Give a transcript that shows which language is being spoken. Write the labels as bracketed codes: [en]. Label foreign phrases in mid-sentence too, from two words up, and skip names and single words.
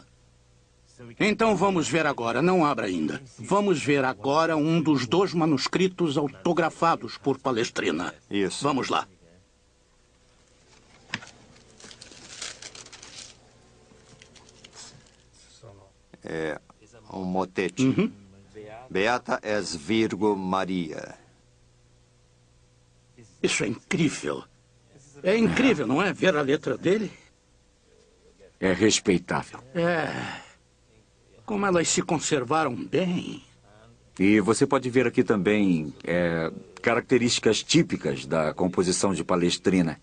[pt] Então vamos ver agora, não abra ainda. Vamos ver agora um dos 2 manuscritos autografados por Palestrina. Isso. Vamos lá. É um motete. Beata és Virgo Maria. Isso é incrível. É incrível, não é? Ver a letra dele. É respeitável. Como elas se conservaram bem. E você pode ver aqui também características típicas da composição de Palestrina.